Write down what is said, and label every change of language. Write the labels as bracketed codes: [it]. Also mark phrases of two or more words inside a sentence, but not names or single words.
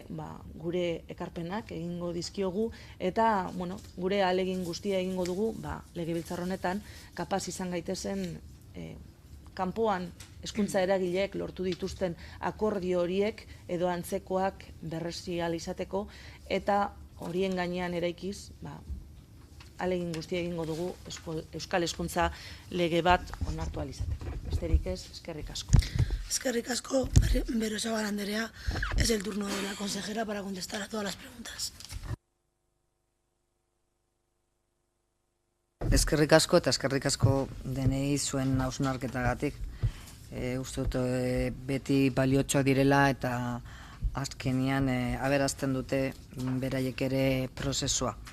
[eu] gure ekarpenak egingo dizkiogu, eta gure ahalegin guztia egingo dugu legebiltzar honetan kapaz izan gaitezen kanpoan hezkuntza eragileek lortu dituzten akordio horiek edo antzekoak berresi ahal izateko eta horien gainean eraikiz ahalegin guztia egingo dugu Euskal Hezkuntza lege bat onartu ahal izateko. Besterik ez, eskerrik asko. Eskerrik asko, Berriozabal Andrea, [es] es el turno de la consejera para contestar a todas las preguntas. [eu] Eskerrik asko eta eskerrik asko denei zuen hausnarketagatik. Uste dut beti baliotxoak direla eta azkenean aberazten dute beraiek ere prozesua.